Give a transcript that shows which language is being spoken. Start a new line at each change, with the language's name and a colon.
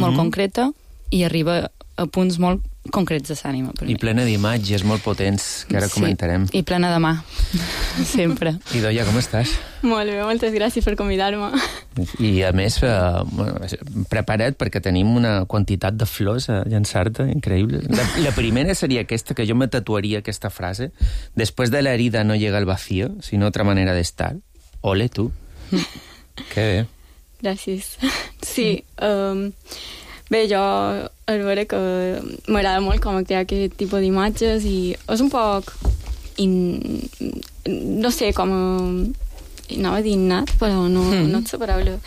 Catalan: molt concreta, i arriba a punts molt concrets de l'ànima. I plena d'imatges molt potents, que ara sí, comentarem. I plena de mà, sempre. Idoia, com estàs? Molt bé, moltes gràcies per convidar-me. I a més, prepara't, perquè tenim una quantitat de flors a llançar-te, increïble. La primera seria aquesta, que jo me tatuaria aquesta frase:
Spanish: después de la herida no llega el vacío, sinó otra manera de estar.
Catalan: Ole, tu. Que bé. Gràcies. Sí, bé, jo, a veure, que m'agrada molt com crear aquest tipus d'imatges, i és un poc, no sé, com anava a dir innat, però no és la paraula.